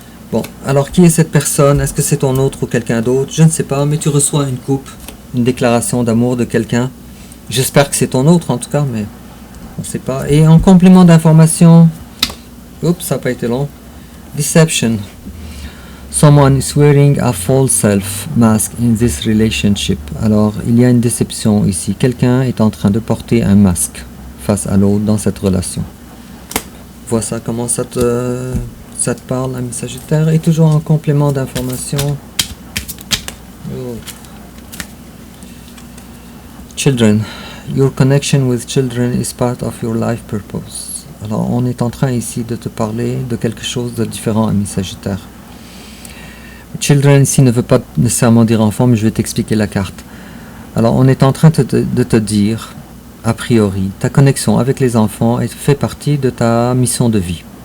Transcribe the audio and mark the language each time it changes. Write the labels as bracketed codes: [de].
[fr] Bon, alors qui est cette personne? Est-ce que c'est ton autre ou quelqu'un d'autre? Je ne sais pas, mais tu reçois une coupe, une déclaration d'amour de quelqu'un. J'espère que c'est ton autre en tout cas, mais on ne sait pas. Et en complément d'information, oups, ça n'a pas été long. [en] Deception. Someone is wearing a false self mask in this relationship. [fr] Alors, il y a une déception ici. Quelqu'un est en train de porter un masque face à l'autre dans cette relation. Vois ça, comment ça te parle, ami Sagittaire. Et toujours en complément d'information. Oh. [en] Children. Your connection with children is part of your life purpose. [fr] Alors, on est en train ici de te parler de quelque chose de différent, ami Sagittaire. Children ici ne veut pas nécessairement dire enfant, mais je vais t'expliquer la carte. Alors, on est en train de te dire, a priori, ta connexion avec les enfants fait partie de ta mission de vie.